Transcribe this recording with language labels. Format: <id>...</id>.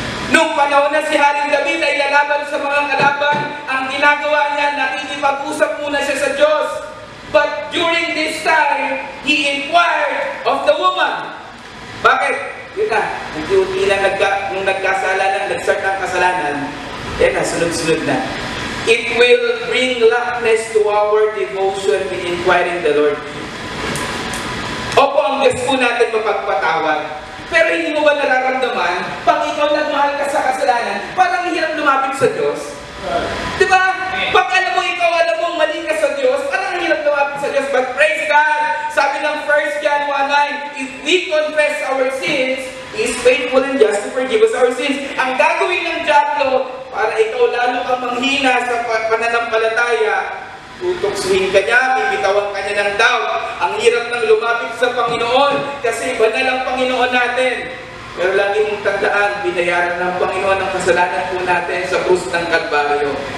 <tl>Nung panahon na si Haring David ay lalaban sa mga kalaban, ang ginagawa niya, nakikipag-usap muna siya sa Diyos.</tl> <en>But during this time, he inquired of the woman.</en> <tl>Bakit? Yun na, unti-unti na nung nagkasalanan, nag-start ang kasalanan, yan na, sunod-sunod na.</tl> <en>It will bring lackness to our devotion in inquiring the Lord.</en> <tl>Opo, ang Diyos po natin mapagpatawad. Pero hindi mo ba nararamdaman, pag ikaw nagmahal ka sa kasalanan, parang hirap lumapit sa Diyos? Diba? Pag alam mo mali ka sa Diyos, parang hirap lumapit sa Diyos.</tl> <en>But praise God,</en> <tl>sabi ng</tl> <en>1 John 1:9, if we confess our sins, He is faithful and just to forgive us our sins.</en> <tl>Ang gagawin ng diablo, para ikaw lalo kang manghina sa pananampalataya, tutoksuhin ka niya, bibitawan ka niya ng doubt. Ang hirap ng lumapit sa Panginoon kasi banal ang Panginoon natin. Pero lagi mong tandaan, binayaran ng Panginoon ang kasalanan po natin sa krus ng Kalbaryo.</tl>